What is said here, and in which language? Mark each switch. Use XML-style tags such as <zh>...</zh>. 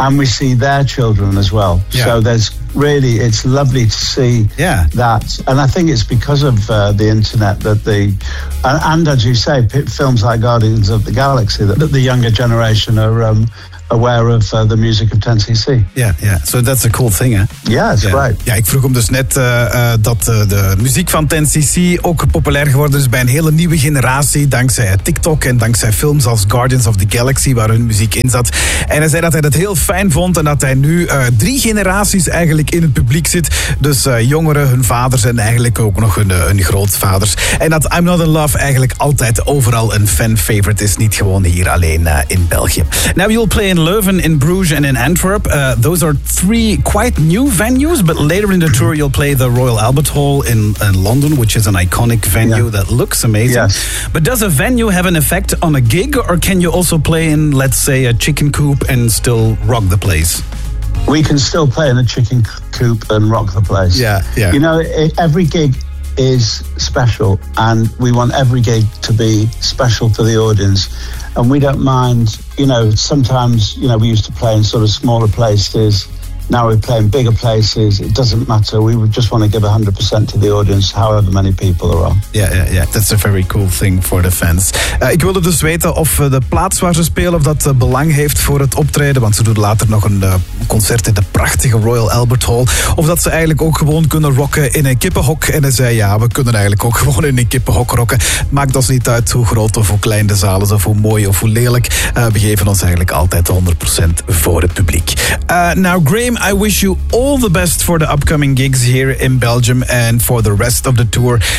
<en>and we see their children as well. Yeah. So there's really, it's lovely to see that. And I think it's because of the internet that the, and as you say, films like Guardians of the Galaxy, that the younger generation are aware of the music of 10cc. Yeah, yeah. So that's a cool thing, hè? Yeah, it's great.</en> <nl>Ja, ik vroeg hem dus net dat de muziek van 10cc ook populair geworden is bij een hele nieuwe generatie, dankzij TikTok en dankzij films als Guardians of the Galaxy, waar hun muziek in zat. En hij zei dat hij dat heel fijn vond en dat hij nu drie generaties eigenlijk in het publiek zit. Dus jongeren, hun vaders en eigenlijk ook nog hun grootvaders. En dat I'm Not In Love eigenlijk altijd overal een fan-favorite is, niet gewoon hier alleen in België.</nl> <en>Now we'll play in Leuven, in Bruges and in Antwerp. Those are three quite new venues, but later in the tour you'll play the Royal Albert Hall in London, which is an iconic venue that looks amazing. Yes. But does a venue have an effect on a gig, or can you also play in, let's say, a chicken coop and still rock the place? We can still play in a chicken coop and rock the place. Yeah. You know, every gig is special, and we want every gig to be special for the audience. And we don't mind, you know, sometimes, you know, we used to play in sort of smaller places. Now we play in bigger places. It doesn't matter. We would just want to give 100% to the audience, however many people there are. Yeah. That's a very cool thing for the fans.</en> <nl>Ik wilde dus weten of de plaats waar ze spelen, of dat belang heeft voor het optreden, want ze doen later nog een concert in de prachtige Royal Albert Hall, of dat ze eigenlijk ook gewoon kunnen rocken in een kippenhok. En hij zei, ja, we kunnen eigenlijk ook gewoon in een kippenhok rocken. Maakt ons niet uit hoe groot of hoe klein de zaal is, of hoe mooi of hoe lelijk. We geven ons eigenlijk altijd 100% voor het publiek.</nl> <en>Now, Graham, I wish you all the best for the upcoming gigs here in Belgium and for the rest of the tour.</en>